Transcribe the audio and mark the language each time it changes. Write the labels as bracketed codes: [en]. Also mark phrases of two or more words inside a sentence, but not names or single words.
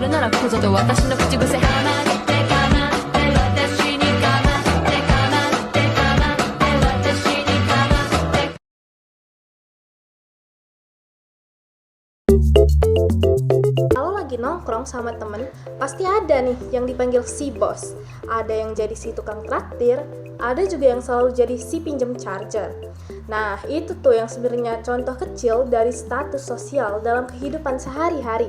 [ja] るならここぞと私の口癖かまってかまって私にかまってかまってかまって私にかまって。 [id] Kalau lagi nongkrong sama temen, pasti ada nih yang dipanggil si bos. Ada yang jadi si tukang traktir, ada juga yang selalu jadi si pinjem charger. Nah, itu tuh yang sebenarnya contoh kecil dari status sosial dalam kehidupan sehari-hari.